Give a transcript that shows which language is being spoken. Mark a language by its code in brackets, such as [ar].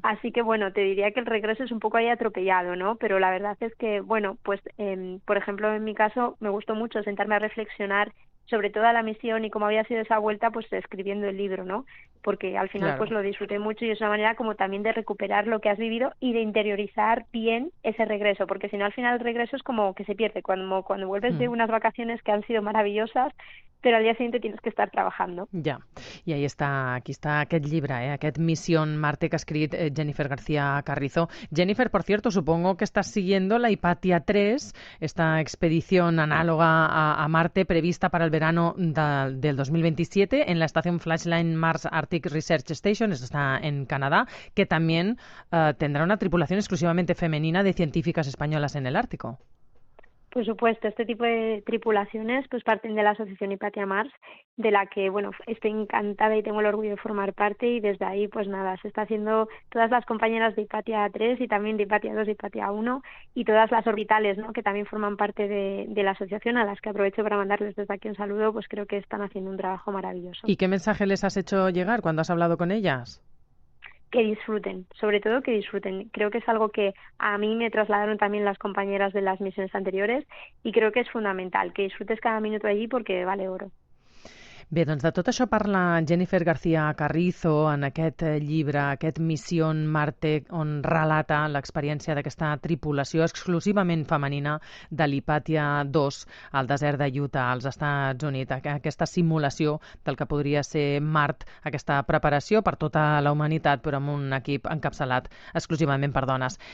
[es] Así que, bueno, te diría que el regreso es un poco ahí atropellado, ¿no? Pero la verdad es que, bueno, pues, por ejemplo, en mi caso me gustó mucho sentarme a reflexionar sobre toda la misión y cómo había sido esa vuelta, pues escribiendo el libro, ¿no? Porque al final pues Claro. lo disfruté mucho y es una manera como también de recuperar lo que has vivido y de interiorizar bien ese regreso, porque si no al final el regreso es como que se pierde, cuando vuelves de Mm. unas vacaciones que han sido maravillosas, pero al día siguiente tienes que estar trabajando. [ca] Ja, i aquí està aquest llibre, aquest Misión Marte que ha escrit Jennifer García Carrizo. [es] Jennifer, por cierto, supongo que estás siguiendo la Hipatia 3, esta expedición análoga a Marte prevista para el verano del 2027 en la estación Flashline Mars Arctic Research Station, esto está en Canadá, que también tendrá una tripulación exclusivamente femenina de científicas españolas en el Ártico. Por supuesto, este tipo de tripulaciones pues parten de la Asociación Hipatia Mars, de la que, bueno, estoy encantada y tengo el orgullo de formar parte y desde ahí, pues nada, se está haciendo todas las compañeras de Hipatia 3 y también de Hipatia 2 y Hipatia 1 y todas las orbitales, ¿no?, que también forman parte de la asociación, a las que aprovecho para mandarles desde aquí un saludo, pues creo que están haciendo un trabajo maravilloso. ¿Y qué mensaje les has hecho llegar cuando has hablado con ellas? Que disfruten, sobre todo que disfruten. Creo que es algo que a mí me trasladaron también las compañeras de las misiones anteriores y creo que es fundamental, que disfrutes cada minuto allí porque vale oro. [ca] Bé, doncs de tot això parla Jennifer García Carrizo en aquest llibre, aquest Misión Marte, on relata l'experiència d'aquesta tripulació exclusivament femenina de l'Hipatia 2 al desert de Utah, als Estats Units. Aquesta simulació del que podria ser Mart, aquesta preparació per tota la humanitat, però amb un equip encapçalat exclusivament per dones.